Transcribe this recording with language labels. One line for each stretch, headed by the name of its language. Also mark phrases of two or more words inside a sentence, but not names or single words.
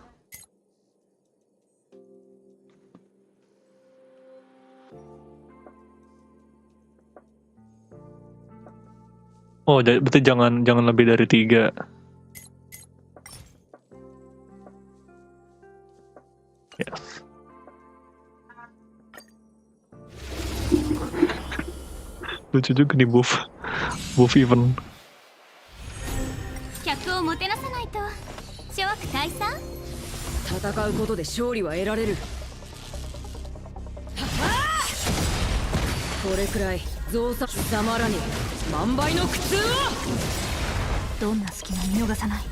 Indonesian: Oh, berarti jangan lebih dari 3. Yes. Lucu juga nih
English: buff event.
Japanese: 客をもてなさないと。諸悪退散。戦うことで勝利は得られる。これくらい増産貴様らに万倍の苦痛を。どんな隙も見逃さない。